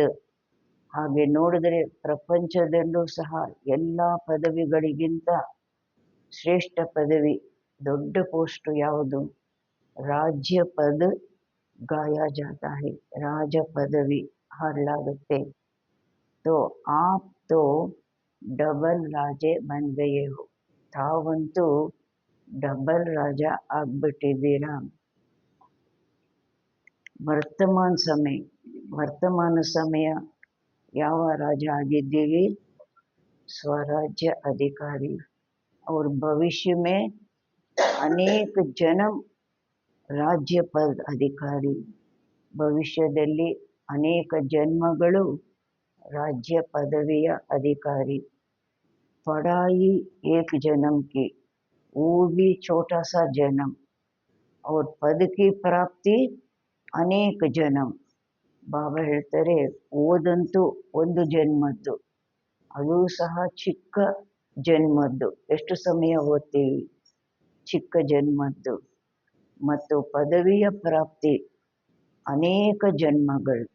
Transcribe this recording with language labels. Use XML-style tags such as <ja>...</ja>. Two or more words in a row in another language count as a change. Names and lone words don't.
<kn>ಹಾಗೆ ನೋಡಿದರೆ ಪ್ರಪಂಚದಲ್ಲೂ ಸಹ ಎಲ್ಲ ಪದವಿಗಳಿಗಿಂತ ಶ್ರೇಷ್ಠ ಪದವಿ ದೊಡ್ಡ ಪೋಸ್ಟ್ ಯಾವುದು?</kn> <hi>राज्य पद गाया जाता है,</hi> <kn>ರಾಜ ಪದವಿ ಹಾಡಲಾಗುತ್ತೆ.</kn> <hi>तो आप तो डबल राजे बन गए हो,</hi> <kn>ತಾವಂತೂ ಡಬಲ್ ರಾಜ ಆಗ್ಬಿಟ್ಟಿದ್ದೀರಾ. ವರ್ತಮಾನ ಸಮಯ ಯಾವ ರಾಜ ಆಗಿದ್ದೀವಿ?</kn> <hi>स्वराज्य अधिकारी. और भविष्य में अनेक जन्म राज्य पद अधिकारी.</hi> <kn>ಭವಿಷ್ಯದಲ್ಲಿ ಅನೇಕ ಜನ್ಮಗಳು ರಾಜ್ಯ ಪದವಿಯ ಅಧಿಕಾರಿ.</kn> <hi>पढ़ाई एक जन्म की, वो भी छोटा सा जन्म. और पद की प्राप्ति अनेक जन्म.</hi> <kn>ಬಾಬಾ ಹೇಳ್ತಾರೆ ಓದಂತೂ ಒಂದು ಜನ್ಮದ್ದು, ಅದು ಸಹ ಚಿಕ್ಕ ಜನ್ಮದ್ದು. ಎಷ್ಟು ಸಮಯ ಓದ್ತೀವಿ? ಚಿಕ್ಕ ಜನ್ಮದ್ದು. ಮತ್ತು ಪದವಿಯ ಪ್ರಾಪ್ತಿ ಅನೇಕ ಜನ್ಮಗಳದ್ದು.</kn>